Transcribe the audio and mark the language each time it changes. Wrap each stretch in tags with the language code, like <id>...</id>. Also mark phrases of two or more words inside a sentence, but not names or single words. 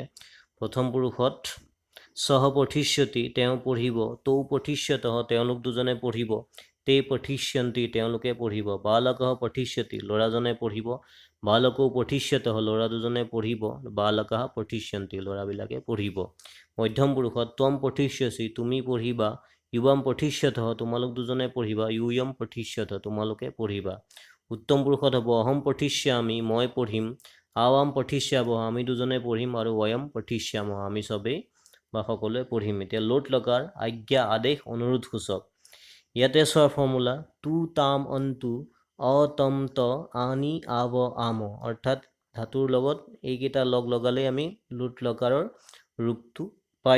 <as>প্ৰথম পুৰুষত</as> <sa>সহ পঠিষ্যতি</sa> <as>তেওঁ পঢ়িব</as> <sa>তৌ পঠিষ্যতঃ</sa> <as>তেওঁলোক দুজনে পঢ়িব</as> <sa>তে পঠিষ্যন্তি</sa> <as>তেওঁলোকে পঢ়িব</as> <sa>বালকঃ পঠিষ্যতি</sa> <as>ল'ৰাজনে পঢ়িব</as> <sa>বালকৌ পঠিষ্যতঃ</sa> <as>ল'ৰা দুজনে পঢ়িব</as> <sa>বালকাহ পঠিষ্যন্তি</sa> <as>ল'ৰাবিলাকে পঢ়িব মধ্যম পুৰুষত</as> <sa>ত্বম পঠিষ্যসি</sa> <as>তুমি পঢ়িবা</as> <sa>युवाम पठिष्यतः</sa> <as>তোমালোক দুজনে পঢ়িবা यूयम पठिष्यतः তোমালোকে পঢ়িবা উত্তম পুৰুষত হ'ব</as> <sa>অহম পঠিষ্যামি</sa> <as>মই পঢ়িম</as> <sa>আৱাম পঠিষ্যাবহ</sa> <as>আমি দুজনে পঢ়িম আৰু</as> <sa>वयम পঠিষ্যামহ</sa> <as>আমি সবেই বা সকলোৱে পঢ়িম এতিয়া লোট লকাৰ আজ্ঞা আদেশ অনুৰোধ সূচক ইয়াতে চোৱা ফৰ্মুলা তু তাম অন্তু অতম ত আনি আৱ আম অৰ্থাৎ ধাতুৰ লগত এইকেইটা লগ লগালেই আমি লোট লকাৰৰ ৰূপটো পাই</as>